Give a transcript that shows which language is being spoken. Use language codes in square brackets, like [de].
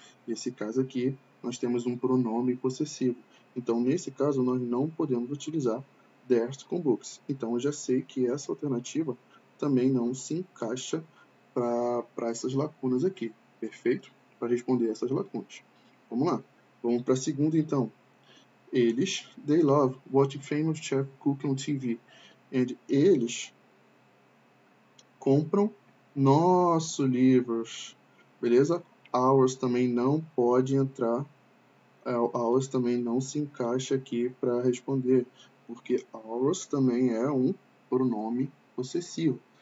[pt] Nesse caso aqui, nós temos um pronome possessivo. Então, nesse caso, nós não podemos utilizar theirs com books. Então, eu já sei que essa alternativa também não se encaixa para essas lacunas aqui. Perfeito? Para responder essas lacunas. Vamos lá. Vamos para a segunda, então. [en] They love watching famous chef cook on TV. [pt] And eles compram nossos livros. Beleza? Ours também não pode entrar. Ours também não se encaixa aqui para responder. Porque ours também é um pronome possessivo.